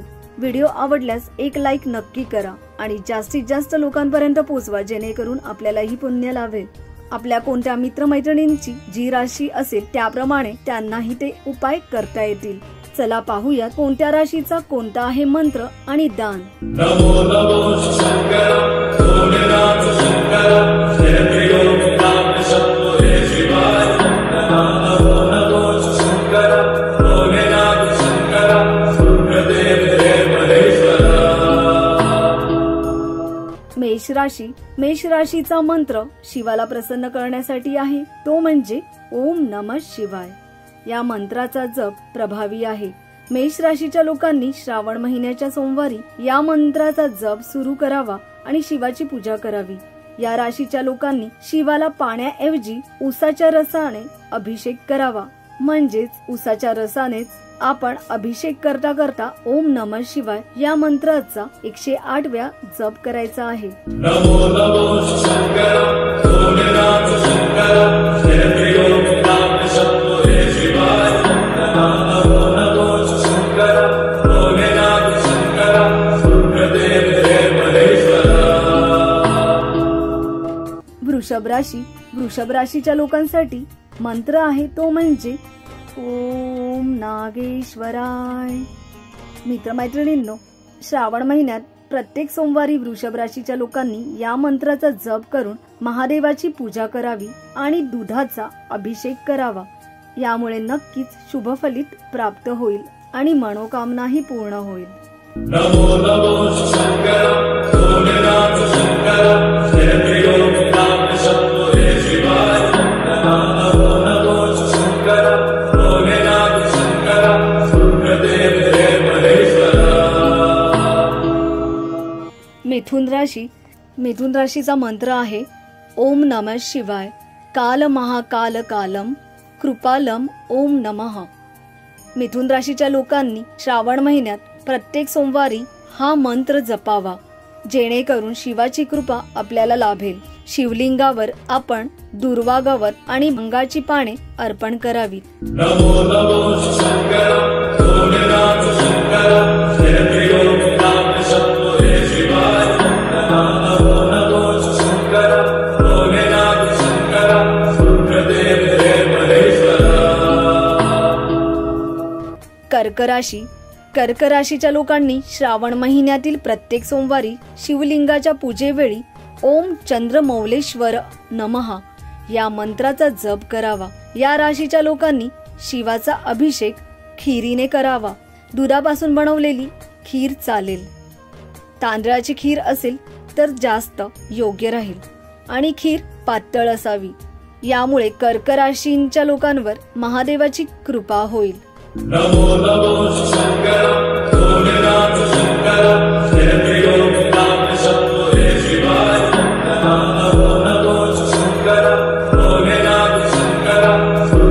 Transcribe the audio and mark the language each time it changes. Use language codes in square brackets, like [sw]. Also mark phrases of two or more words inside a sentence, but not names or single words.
[mr] व्हिडिओ आवडल्यास एक लाईक नक्की करा आणि जास्तीत जास्त लोकांपर्यंत पोहोचवा, जेणेकरून आपल्यालाही पुण्य लाभेल। आपल्या कोणत्या मित्रमैत्रिणींची जी राशी असेल त्याप्रमाणे त्यांनाही ते उपाय करता येतील। चला पाहूया कोणत्या राशीचा कोणता आहे मंत्र आणि दान। [sa] नमो नमो शंकर सोमनाथ शंकर जय शंभो हे शिवाय नमो नमो शंकर सोमनाथ शंकर सुप्रदेव हे महेश्वर। [mr] मेष राशी। मेष राशीचा मंत्र शिवाला प्रसन्न करण्यासाठी आहे, तो म्हणजे [sa] ओम नमः शिवाय। [mr] या मंत्राचा जप प्रभावी आहे। मेष राशीच्या लोकांनी श्रावण महिन्याच्या सोमवारी या मंत्राचा जप सुरू करावा आणि शिवाची पूजा करावी। या राशीच्या लोकांनी शिवाला पाण्याऐवजी उसाच्या रसाने अभिषेक करावा। म्हणजेच उसाच्या रसानेच आपण अभिषेक करता करता [sa] ओम नमः शिवाय [mr] या मंत्राचा 108 वेळा जप करायचा आहे। [sa] नमो नमो शंकर सोमनाथ शंकर जय शंभो हे शिवाय नमो नमो शंकर सोमनाथ शंकर सुप्रदेव हे महेश्वर। [mr] वृषभ राशी। वृषभ राशीच्या लोकांसाठी मंत्र आहे, तो म्हणजे [sa] ओम नागेश्वराय। [mr] मित्रमैत्रिणींनो, श्रावण महिन्यात प्रत्येक सोमवारी वृषभ राशीच्या लोकांनी या मंत्राचा जप करून महादेवाची पूजा करावी आणि दुधाचा अभिषेक करावा। यामुळे नक्कीच शुभफलित प्राप्त होईल आणि मनोकामनाही पूर्ण होईल। [sa] नमो नमो शंकर सोमनाथ शंकर जय शंभो हे शिवाय नमो नमो शंकर सोमनाथ शंकर सुप्रदेव हे महेश्वर। [mr] मिथुन राशी। मिथुन राशीचा मंत्र आहे [sa] ओम नमः शिवाय काल महाकाल कालम कृपालम ओम नमः। [mr] मिथुन राशीच्या लोकांनी श्रावण महिन्यात प्रत्येक सोमवारी हा मंत्र जपावा, जेणेकरून शिवाची कृपा आपल्याला लाभेल। शिवलिंगावर आपण दुर्वा गवत आणि भंगाची पाने अर्पण करावीत। [sa] नमो नमो शंकर सोमनाथ शंकर जय शंभो हे शिवाय नमो नमो शंकर सोमनाथ शंकर सुप्रदेव हे महेश्वर। [mr] कर्क राशी। कर्क राशीच्या लोकांनी श्रावण महिन्यातील प्रत्येक सोमवारी शिवलिंगाच्या पूजेवेळी [sa] ओम चंद्रमौलेश्वर नमः [mr] या मंत्राचा जप करावा। या राशीच्या लोकांनी शिवाचा अभिषेक खिरीने करावा। दुधापासून बनवलेली खीर चालेल। तांदळाची खीर असेल तर जास्त योग्य राहील आणि खीर पातळ असावी। यामुळे कर्क राशीच्या लोकांवर महादेवाची कृपा होईल। [sa] नमो नमो शंकर सोमनाथ शंकर जय शंभो हे शिवाय नमो नमो शंकर सोमनाथ शंकर